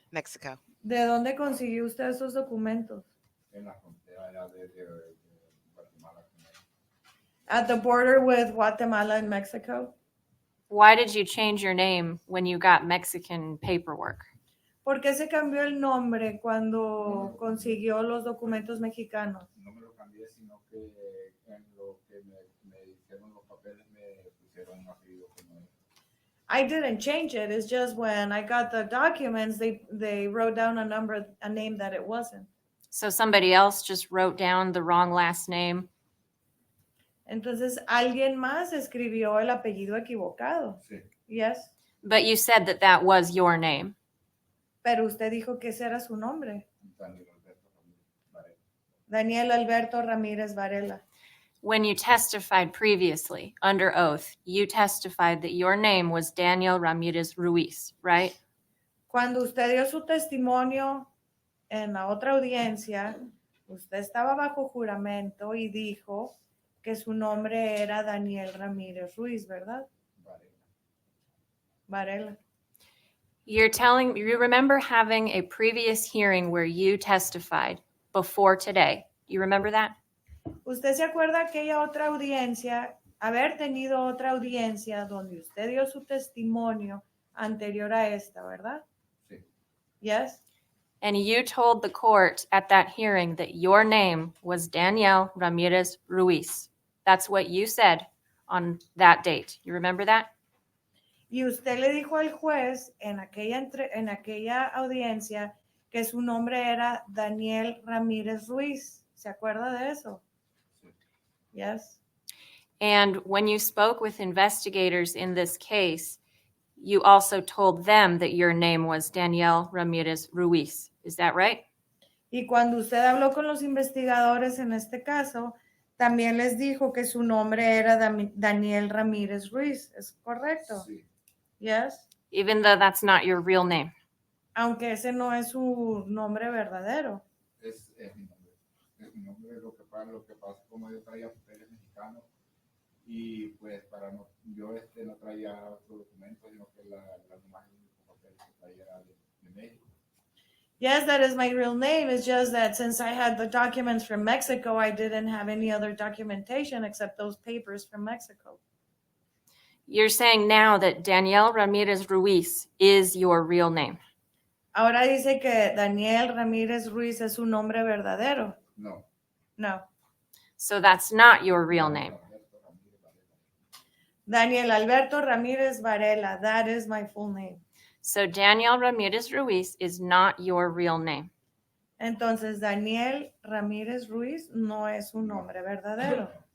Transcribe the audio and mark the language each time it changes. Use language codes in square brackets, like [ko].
[en] Mexico. [es] ¿De dónde consiguió usted esos documentos? En la frontera ya de Guatemala. [en] At the border with Guatemala and Mexico. Why did you change your name when you got Mexican paperwork? [es] ¿Por qué se cambió el nombre cuando consiguió los documentos mexicanos? No me lo cambié, sino que en lo que me hicieron los papeles me pusieron un apellido que no es. [en] I didn't change it. It's just when I got the documents, they wrote down a name that it wasn't. So somebody else just wrote down the wrong last name? [es] Entonces alguien más escribió el apellido equivocado. Sí. [en] Yes. But you said that that was your name. [es] Pero usted dijo que ese era su nombre. Daniel Alberto Ramírez Varela. [en] Daniel Alberto Ramírez Varela. When you testified previously under oath, you testified that your name was Daniel Ramirez Ruiz, right? [es] Cuando usted dio su testimonio en la otra audiencia, usted estaba bajo juramento y dijo que su nombre era Daniel Ramírez Ruiz, ¿verdad? Varela. [en] Varela. You remember having a previous hearing where you testified before today. You remember that? [es] ¿Usted se acuerda aquella otra audiencia, haber tenido otra audiencia donde usted dio su testimonio anterior a esta, ¿verdad? Sí. [en] Yes? And you told the court at that hearing that your name was Daniel Ramirez Ruiz. That's what you said on that date. You remember that? [es] Y usted le dijo al juez en aquella audiencia que su nombre era Daniel Ramírez Ruiz. ¿Se acuerda de eso? Sí. [en] Yes. And when you spoke with investigators in this case, you also told them that your name was Daniel Ramirez Ruiz. Is that right? [es] Y cuando usted habló con los investigadores en este caso, también les dijo que su nombre era Daniel Ramírez Ruiz. ¿Es correcto? Sí. [en] Yes. Even though that's not your real name. [es] Aunque ese no es su nombre verdadero. Es mi nombre. Es mi nombre. Lo que pasa como yo traía papeles mexicanos y pues yo no traía otros documentos, sino que la imagen de los papeles que traía era de México. [en] Yes, that is my real name. It's just that since I had the documents from Mexico, I didn't have any other documentation except those papers from Mexico. You're saying now that Daniel Ramirez Ruiz is your real name. [es] Ahora dice que Daniel Ramírez Ruiz es su nombre verdadero. No. [en] No. So that's not your real name. [es] Alberto Ramírez Varela. [en] Daniel Alberto Ramírez Varela, that is my full name. So Daniel Ramirez Ruiz is not your real name. [es] Entonces, Daniel Ramírez Ruiz no es un nombre verdadero.